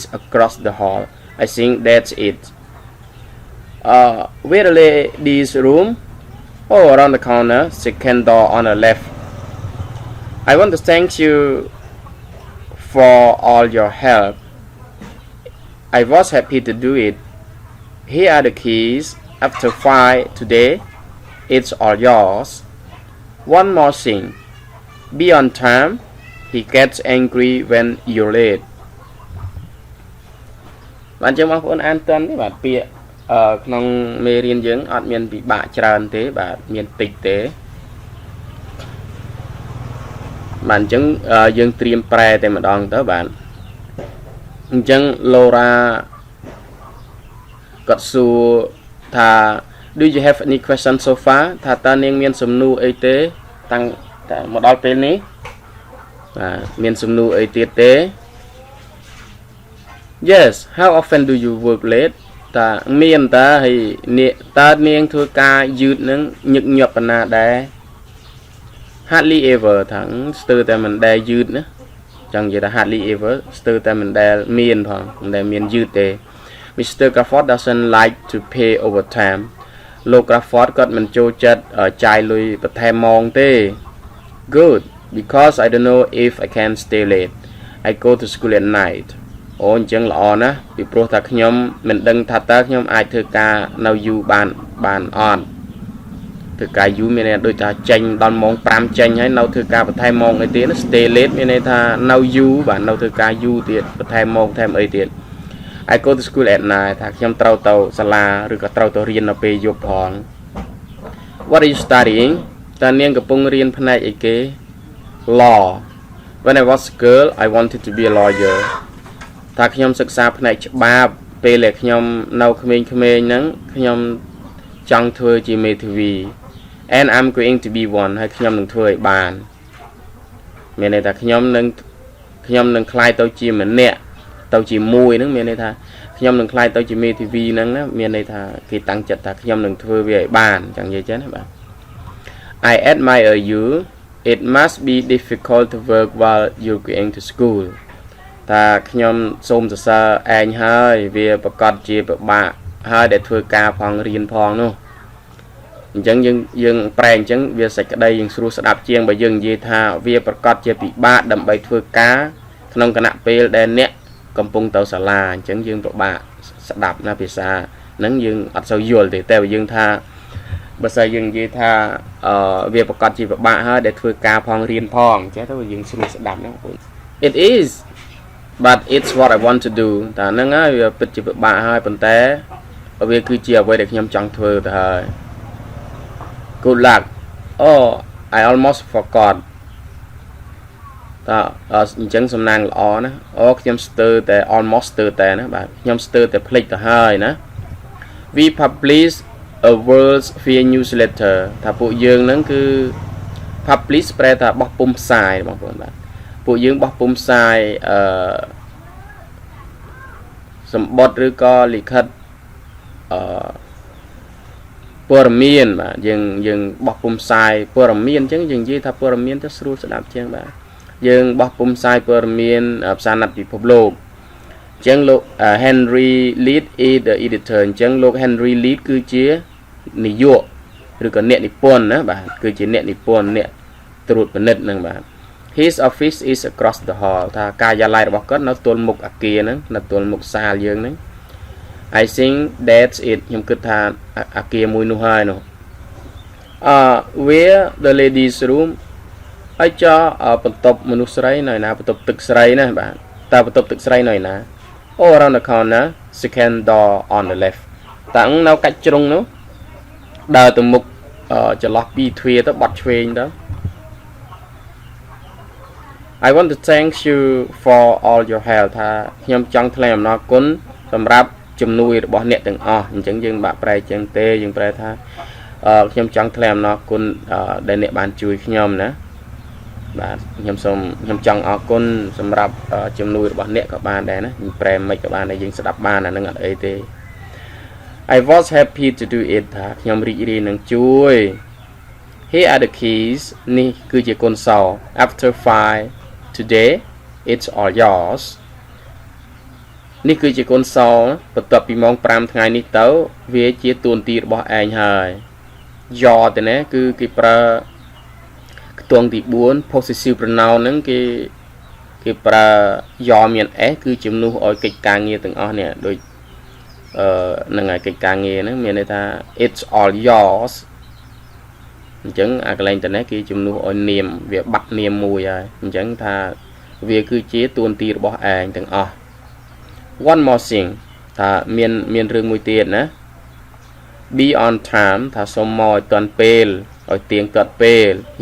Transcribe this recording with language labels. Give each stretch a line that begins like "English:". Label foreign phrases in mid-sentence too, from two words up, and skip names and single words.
English: across the hall I think that's it where the ladies room oh around the corner second door on the left I want to thank you for all your help I was happy to do it here are the keys after 5 today it's all yours one more thing be on time he gets angry when you're late
Khmer: បាទចឹងបងប្អូនអានតន់នេះបាទពាក្យក្នុងមេរៀនយើងអត់មានពិបាកច្រើនទេបាទមានតិចទេបាទអញ្ចឹងយើងត្រៀមប្រែតែម្ដងទៅបាទអញ្ចឹង Laura គាត់សួរថា
English: do you have any question so far
Khmer: ថាតើនាងមានសំណួរអីទេតាំងតែមកដល់ពេលនេះបាទមានសំណួរអីទៀតទេ
English: yes how often do you work late
Khmer: តាមានតើហើយតើនាងធ្វើការយឺតនឹងញឹកញាប់ប៉ុណ្ណាដែរ
English: hardly ever
Khmer: ថាស្ទើរតែមិនដែលយឺតណាចង់និយាយថា
English: hardly ever
Khmer: ស្ទើរតែមិនដែលមានផងមិនដែលមានយឺតទេ Mr.
English: Crawford doesn't like to pay overtime
Khmer: លោក Crawford គាត់មិនចូលចិត្តចាយលុយបន្ថែមម៉ោងទេ
English: good because I don't know if I can stay late I go to school at night
Khmer: អូអញ្ចឹងល្អណាស់ពីព្រោះថាខ្ញុំមិនដឹងថាតើខ្ញុំអាចធ្វើការនៅយូរបានអត់ធ្វើការយូរមានន័យដូចថាចេញដល់ម៉ោង5ចេញហើយនៅធ្វើការបន្ថែមម៉ោងអីទៀត
English: stay late
Khmer: មានន័យថានៅយូរបាទនៅធ្វើការយូរទៀតបន្ថែមម៉ោងបន្ថែមអីទៀត
English: I go to school at night
Khmer: ថាខ្ញុំត្រូវទៅសាលាឬក៏ត្រូវទៅរៀននៅពេលយប់ផង
English: What are you studying
Khmer: តើនាងកំពុងរៀនផ្នែកអីគេ
English: Law When I was a girl I wanted to be a lawyer
Khmer: ថាខ្ញុំសិក្សាផ្នែកច្បាប់ពេលដែលខ្ញុំនៅក្មេងៗហ្នឹងខ្ញុំចង់ធ្វើជាមេធាវី
English: And I'm going to be one
Khmer: ហើយខ្ញុំនឹងធ្វើឲ្យបានមានន័យថាខ្ញុំនឹងខ្លាយទៅជាម្នាក់ទៅជាមួយហ្នឹងមានន័យថាខ្ញុំនឹងខ្លាយទៅជាមេ ធាវីហ្នឹងណាមានន័យថាគេតាំងចិត្តថាខ្ញុំនឹងធ្វើវាឲ្យបានចឹងនិយាយចឹងណាបាទ
English: I admire you it must be difficult to work while you're going to school
Khmer: ថាខ្ញុំសូមសរសើរឯងហើយវាប្រកាសជាពិបាកហើយដែលធ្វើការផង រៀនផងនោះអញ្ចឹងយើងប្រែអញ្ចឹងវាសេចក្តីយើងស្រួលស្ដាប់ជាងបើយើងនិយាយថាវាប្រកាសជាពិបាកដើម្បីធ្វើការក្នុងគណៈពេលដែលអ្នកកំពុងទៅសាលាអញ្ចឹ ងយើងពិបាកស្ដាប់ណាភាសាហ្នឹងយើងអត់សូវយល់ទេតែបើយើងថាបើសិនយើងនិយាយថាវាប្រកាសជាពិបាកហើយដែលធ្វើ ការផងរៀនផងអញ្ចឹងទៅយើងស្រួលស្ដាប់ណាបងប្អូន
English: It is but it's what I want to do
Khmer: តែហ្នឹងហើយវា ពិតជាពិបាកហើយប៉ុន្តែវាគឺជាអ្វីដែលខ្ញុំចង់ធ្វើទៅហើយ
English: Good luck Oh I almost forgot
Khmer: តើអញ្ចឹងសំណាងល្អណាអូខ្ញុំស្ទើរតែ almost ស្ទើរតែណាបាទខ្ញុំស្ទើរតែភ្លេចទៅហើយណា
English: We publish a world's fair newsletter
Khmer: ថាពួកយើងហ្នឹងគឺ publish ប្រែថាបោះពុម្ពផ្សាយបងប្អូនបាទពួកយើងបោះពុម្ពផ្សាយ សម្បត្តិឬក៏លិខិតព័ត៌មានបាទយើងបោះពុម្ពផ្សាយព័ត៌មានអញ្ចឹងយើងនិយាយថាព័ត៌មានទៅស្រួលស្ដាប់ជាងបាទយើងបោះពុម្ពផ្សាយព័ត៌មានផ្សារណាត់ពិភពលោកអញ្ចឹងលោក Henry
English: Lead is the editor
Khmer: អញ្ចឹងលោក Henry Lead គឺជានាយកឬក៏អ្នកនិពន្ធណាបាទគឺជាអ្នកនិពន្ធអ្នកត្រួតពិនិត្យ ហ្នឹងបាទ
English: His office is across the hall
Khmer: ថាការិយាល័យរបស់គាត់នៅទល់មុខអគារហ្នឹងនៅទល់មុខសាលយើងហ្នឹង
English: I think that's it
Khmer: ខ្ញុំគិតថាអគារមួយនោះហើយនោះ
English: where the ladies room
Khmer: ហើយចោបន្ទប់មនុស្សស្រីនៅណាបន្ទប់ទឹកស្រីណាបាទតើបន្ទប់ទឹកស្រីនៅណា
English: Oh around the corner second door on the left
Khmer: តាំងនៅកាច់ជ្រុងនោះដើរទៅមុខចន្លោះពីទ្វារទៅបត់ឆ្វេងទៅ
English: I want to thank you for all your help
Khmer: ថាខ្ញុំចង់ថ្លែងអំណរគុណសម្រាប់ជំនួយរបស់អ្នកទាំងអស់អញ្ចឹងយើងបាក់ប្រែចឹងទេយើងប្រែថាខ្ញុំចង់ថ្លែងអំណរគុណដែលអ្នកបានជួយខ្ញុំណាបាទខ្ញុំចង់អរគុណសម្រាប់ជំនួយរបស់អ្នកក៏បានដែរណាខ្ញុំប្រែមិនក៏បានដែរយើងស្ដាប់បានអានឹងអត់អីទេ
English: I was happy to do it
Khmer: ថាខ្ញុំ រីករាយនឹងជួយ
English: Here are the keys
Khmer: នេះគឺជាគុណសោ
English: After 5 today it's all yours
Khmer: នេះគឺជាគុណសោបន្ទាប់ពីម៉ោង5ថ្ងៃនេះទៅវាជាទួនាទីរបស់ឯងហើយយកទៅណាគឺគេប្រើខ្ទង់ទី4
English: possessive pronoun
Khmer: ហ្នឹងគេប្រើយកមាន s គឺជំនួស ឲ្យកិច្ចការងារទាំងអស់នេះដូចហ្នឹងហើយកិច្ចការងារហ្នឹងមានន័យថា
English: it's all yours
Khmer: អញ្ចឹងអាកន្លែងទៅនេះគេជំនួសឲ្យនាមវាបាត់នាមមួយហើយអញ្ចឹងថាវាគឺជាទួ នាទីរបស់ឯងទាំងអស់
English: one more thing
Khmer: ថាមានរឿងមួយទៀតណា
English: be on time
Khmer: ថាសូមមកឲ្យទាន់ពេលឲ្យទៀងទាត់ពេល he